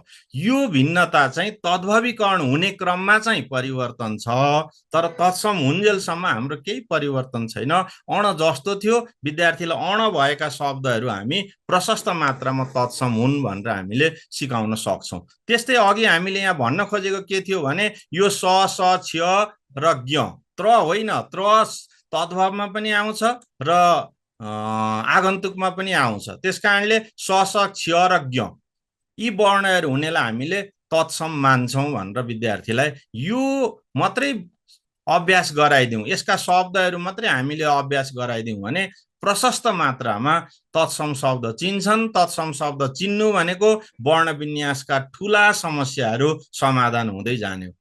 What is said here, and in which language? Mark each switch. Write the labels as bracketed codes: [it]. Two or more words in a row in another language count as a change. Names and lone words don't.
[ne] यो भिन्नता चाहिँ तद्भवीकरण हुने क्रममा चाहिँ परिवर्तन छ, तर तत्सम हुन्जेलसम्म हाम्रो केही परिवर्तन छैन। अण जस्तो थियो, विद्यार्थीलाई अण भएका शब्दहरू हामी प्रशस्त मात्रामा तत्सम हुन् भनेर हामीले सिकाउन सक्छौँ। त्यस्तै अघि हामीले यहाँ भन्न खोजेको के थियो भने यो स स क्ष र ज्ञ, त्र होइन, त्र तद्भवमा पनि आउँछ र आगन्तुकमा पनि आउँछ। त्यस कारणले स स क्ष र ज्ञ यी वर्णहरू हुनेलाई हामीले तत्सम मान्छौँ भनेर विद्यार्थीलाई यो मात्रै अभ्यास गराइदिउँ, यसका शब्दहरू मात्रै हामीले अभ्यास गराइदिउँ भने प्रशस्त मात्रामा तत्सम शब्द चिन्छन्। तत्सम शब्द चिन्नु भनेको वर्ण विन्यासका ठुला समस्याहरू समाधान हुँदै जाने हो।